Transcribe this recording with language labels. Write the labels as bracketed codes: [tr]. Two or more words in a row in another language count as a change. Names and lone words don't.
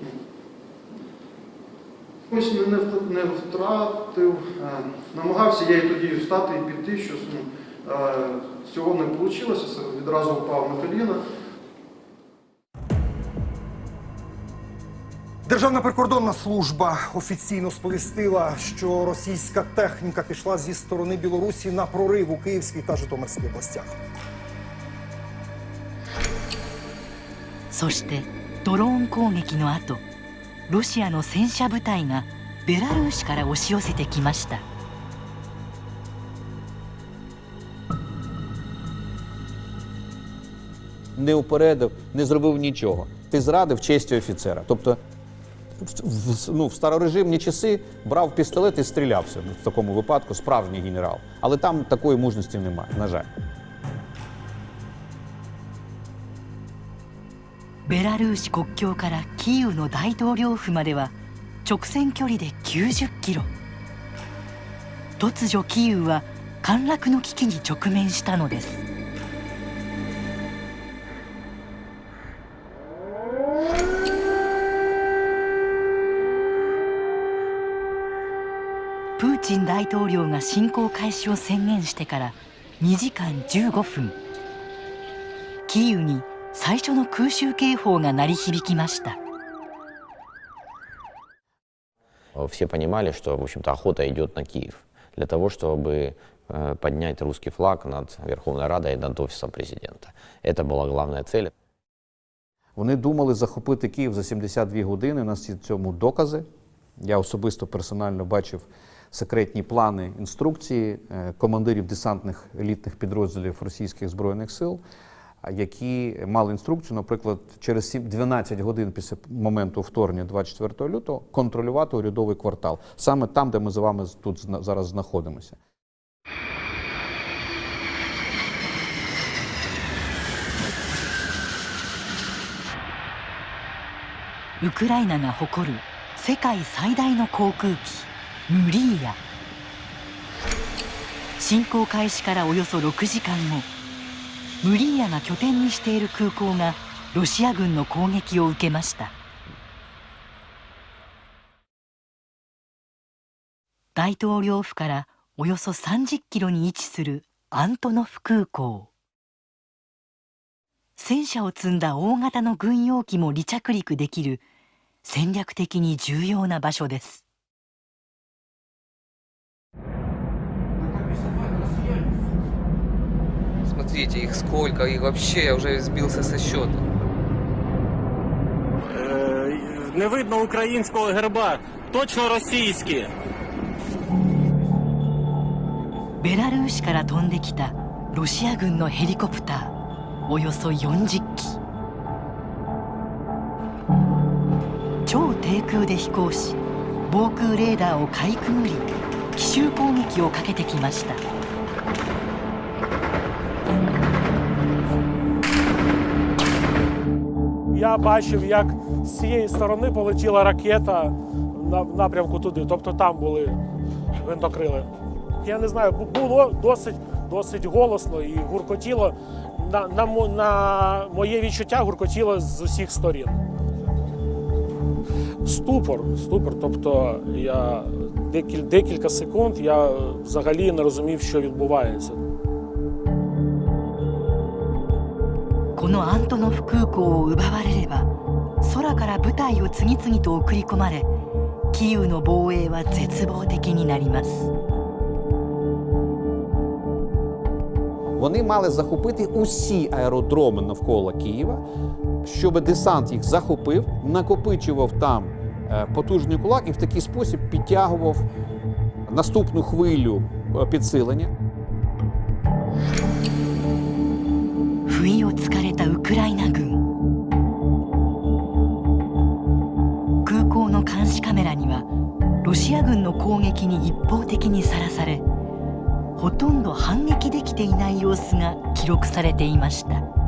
[uk] Ось не втратив, намагався я і тоді встати і піти, що цього не вийшло, відразу впав на коліна. Державна прикордонна служба офіційно сповістила, що російська техніка пішла зі сторони Білорусі на прорив у Київській та Житомирській областях. [ja] そしてドローン攻撃の後、ロシアの戦車部隊がベラルーシから押し寄せてきました。 [uk] Не упередив, не зробив нічого. Ти зрадив честі офіцера. Тобто в старорежимні часи брав пістолет і стрілявся. В такому випадку справжній генерал. Але там такої мужності немає, на жаль. [ja] ベラルーシ国境からキーウの大統領府までは直線距離で90キロ。突如キーウは陥落の危機に直面したのです。プーチン大統領が侵攻開始を宣言してから2時間15分、キーウに最初の空襲警報が鳴り響きました。 [ru] Все понимали, что, в общем-то, охота идет на Киев для того, чтобы поднять русский флаг над Верховной Радой и над офисом президента. Это была главная цель. [uk] Вони думали захопити Київ за 72 години, у нас є цьому докази. Я особисто персонально бачив секретні плани, інструкції командирів десантних елітних підрозділів російських збройних сил, які мали інструкцію, наприклад, через 12 годин після моменту вторгнення 24 лютого контролювати урядовий квартал. Саме там, де ми з вами тут зараз знаходимося. [ja] Україна が誇る世界最大の航空機ムリーヤ。侵攻開始からおよそ6時間後、ムリーヤが拠点にしている空港がロシア軍の攻撃を受けました。大統領府からおよそ30キロに位置するアントノフ空港。戦車を積んだ大型の軍用機も離着陸できる戦略的に重要な場所です。 [ru] Смотрите, их сколько, и вообще я уже сбился со счета. [uk] Не видно українського герба, точно російські. [ja] ベラルーシから飛んできたロシア軍のヘリコプターおよそ40機。超低空で飛行し、防空レーダーをかいくぐり奇襲攻撃をかけてきました。 [uk] Я бачив, як з цієї сторони полетіла ракета в напрямку туди, тобто там були гвинтокрили. Я не знаю, було досить голосно і гуркотіло, на моє відчуття гуркотіло з усіх сторін. Ступор. Тобто я декілька секунд я взагалі не розумів, що відбувається. [ja] このアントノフ空港を奪われれば、空から部隊を次々と送り込まれ、キーウの防衛は絶望的になります。 [uk] Вони мали захопити усі аеродроми навколо Києва, щоб десант їх захопив, накопичував там потужний кулак і в такий спосіб підтягував наступну хвилю підсилення. [ja] 不意をつかれたウクライナ軍。空港の監視カメラにはロシア軍の攻撃に一方的にさらされ、ほとんど反撃できていない様子が記録されていました。